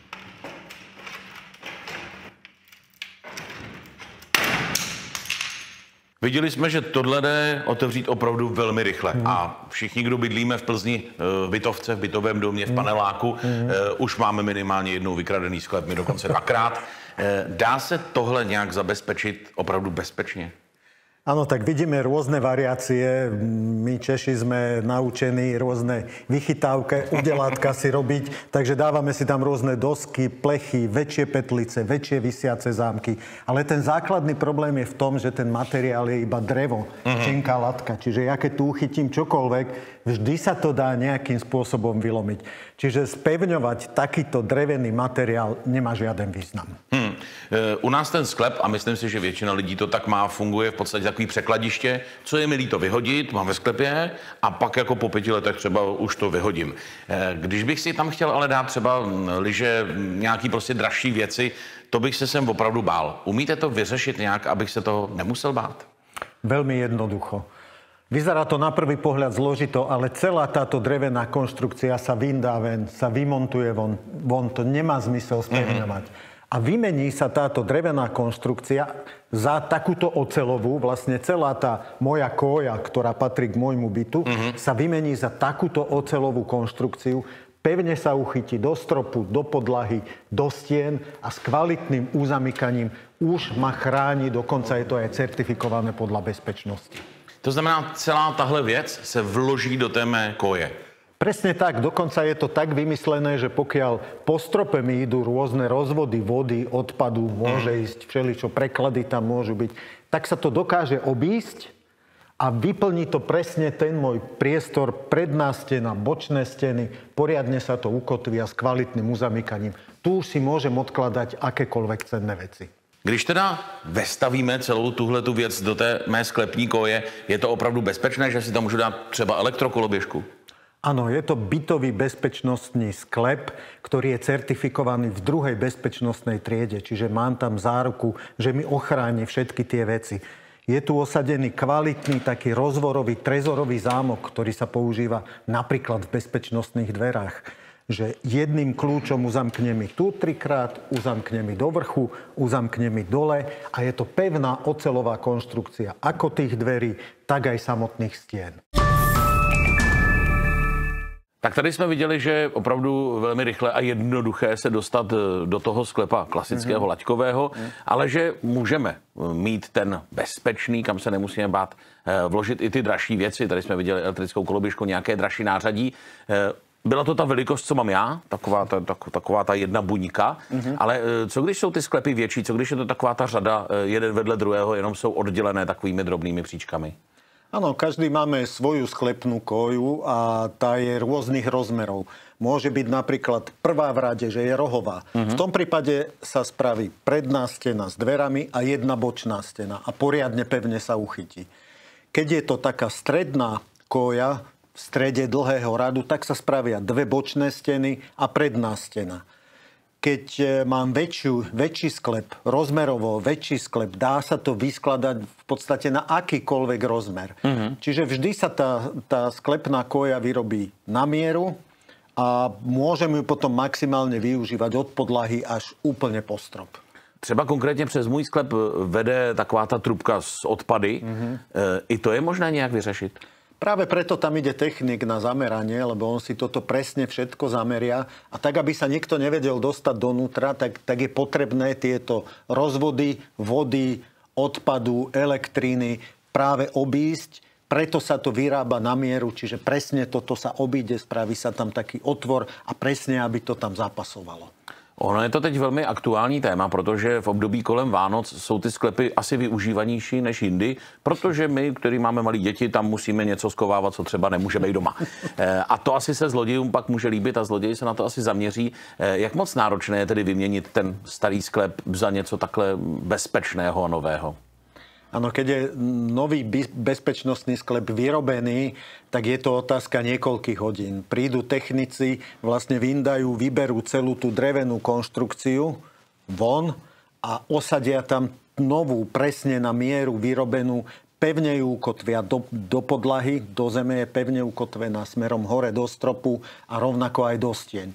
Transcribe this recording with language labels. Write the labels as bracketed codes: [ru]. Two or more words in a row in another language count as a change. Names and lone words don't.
[cs] Viděli jsme, že tohle jde otevřít opravdu velmi rychle. A všichni, kdo bydlíme v Plzni, v bytovce, v bytovém domě, v paneláku, už máme minimálně jednou vykradený sklep, my dokonce dvakrát. Dá se tohle nějak zabezpečit opravdu bezpečně? [sk] Áno, tak vidíme rôzne variácie. My Češi sme naučení rôzne vychytávke, udelátka si robiť, takže dávame si tam rôzne dosky, plechy, väčšie petlice, väčšie visiace zámky. Ale ten základný problém je v tom, že ten materiál je iba drevo, tenká latka. Čiže ja keď tu uchytím čokoľvek, vždy sa to dá nejakým spôsobom vylomiť. Čiže spevňovať takýto drevený materiál nemá žiaden význam. [cs] U nás ten sklep, a myslím si, že většina lidí to tak má, funguje v podstatě takový překladiště, co je mi líto vyhodit, mám ve sklepě a pak jako po 5 letech třeba už to vyhodím. Když bych si tam chtěl ale dát třeba lyže, nějaký prostě dražší věci, to bych se sem opravdu bál. Umíte to vyřešit nějak, abych se toho nemusel bát? [sk] Veľmi jednoducho. Vyzerá to na prvý pohľad zložito, ale celá táto drevená konštrukcia sa vyndá ven, sa vymontuje von. To nemá zmysel spevňovať. A vymení sa táto drevená konštrukcia za takúto ocelovú, vlastne celá tá moja koja, ktorá patrí k môjmu bytu, sa vymení za takúto ocelovú konštrukciu. Pevne sa uchytí do stropu, do podlahy, do stien a s kvalitným uzamykaním už ma chráni, dokonca je to aj certifikované podľa bezpečnosti. [cs] To znamená, celá tahle věc se vloží do té mé koje. [sk] Presne tak, dokonca je to tak vymyslené, že pokiaľ po strope mi idú rôzne rozvody vody, odpadu, môže ísť všeličo, preklady tam môžu byť, tak sa to dokáže obísť a vyplní to presne ten môj priestor, predná stena, bočné steny, poriadne sa to ukotví a s kvalitným uzamykaním. Tu už si môžem odkladať akékoľvek cenné veci. [cs] Když teda vestavíme celou tuhletu věc do té mé sklepní koje, je to opravdu bezpečné, že si tam můžu dát třeba elektrokoloběžku? [sk] Áno, je to bytový bezpečnostný sklep, ktorý je certifikovaný v 2. bezpečnostnej triede, čiže mám tam záruku, že mi ochráni všetky tie veci. Je tu osadený kvalitný taký rozvorový trezorový zámok, ktorý sa používa napríklad v bezpečnostných dverách. Že jedným kľúčom uzamkne mi tu 3-krát, uzamkne mi do vrchu, uzamkne mi dole a je to pevná oceľová konštrukcia ako tých dverí, tak aj samotných stien. [cs] Tak tady jsme viděli, že je opravdu velmi rychle a jednoduché se dostat do toho sklepa klasického laťkového, ale že můžeme mít ten bezpečný, kam se nemusíme bát, vložit i ty dražší věci. Tady jsme viděli elektrickou koloběžku, nějaké dražší nářadí. Byla to ta velikost, co mám já, taková ta jedna buňka, ale co když jsou ty sklepy větší, co když je to taková ta řada jeden vedle druhého, jenom jsou oddělené takovými drobnými příčkami? [sk] Áno, každý máme svoju sklepnú koju a tá je rôznych rozmerov. Môže byť napríklad prvá v rade, že je rohová. V tom prípade sa spraví predná stena s dverami a jedna bočná stena a poriadne pevne sa uchytí. Keď je to taká stredná koja v strede dlhého radu, tak sa spravia 2 bočné steny a predná stena. Keď mám väčší sklep, rozmerovo väčší sklep, dá sa to vyskladať v podstate na akýkoľvek rozmer. Čiže vždy sa tá sklepná koja vyrobí na mieru a môžem ju potom maximálne využívať od podlahy až úplne po strop. [cs] Třeba konkrétně přes můj sklep vede taková ta trubka z odpady. I to je možné nějak vyřešit? [sk] Práve preto tam ide technik na zameranie, lebo on si toto presne všetko zameria. A tak, aby sa niekto nevedel dostať donútra, tak je potrebné tieto rozvody, vody, odpadu, elektriny práve obísť. Preto sa to vyrába na mieru, čiže presne toto sa obíde, spraví sa tam taký otvor a presne, aby to tam zapasovalo. [cs] Ono je to teď velmi aktuální téma, protože v období kolem Vánoc jsou ty sklepy asi využívanější než jindy, protože my, kteří máme malé děti, tam musíme něco skovávat, co třeba nemůžeme i doma. A to asi se zlodějům pak může líbit a zloději se na to asi zaměří. Jak moc náročné je tedy vyměnit ten starý sklep za něco takhle bezpečného a nového? [sk] Áno, keď je nový bezpečnostný sklep vyrobený, tak je to otázka niekoľkých hodín. Prídu technici, vlastne vyndajú, vyberú celú tú drevenú konštrukciu von a osadia tam novú, presne na mieru vyrobenú, pevne ju ukotvia do podlahy, do zeme je pevne ukotvená smerom hore do stropu a rovnako aj do stien.